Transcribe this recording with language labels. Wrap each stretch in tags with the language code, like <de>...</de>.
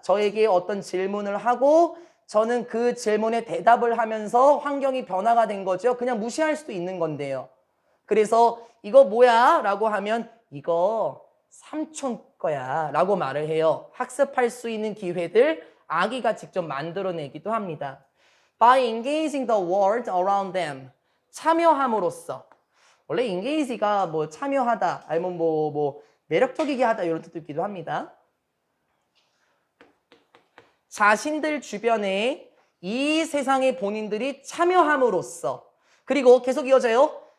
<ko>저에게 어떤 질문을 하고 저는 그 질문에 대답을 하면서 환경이 변화가 된 거죠. 그냥 무시할 수도 있는 건데요. 그래서 이거 뭐야? 라고 하면 이거 삼촌 거야 라고 말을 해요. 학습할 수 있는 기회들 아기가 직접 만들어내기도 합니다.</ko> <en>By engaging the world around them.</en> <ko>참여함으로써. 원래 engage가 뭐 참여하다 아니면 매력적이게 하다 이런 뜻도 있기도 합니다. 자신들 주변에 이 세상에 본인들이 참여함으로써 그리고 계속 이어져요.</ko>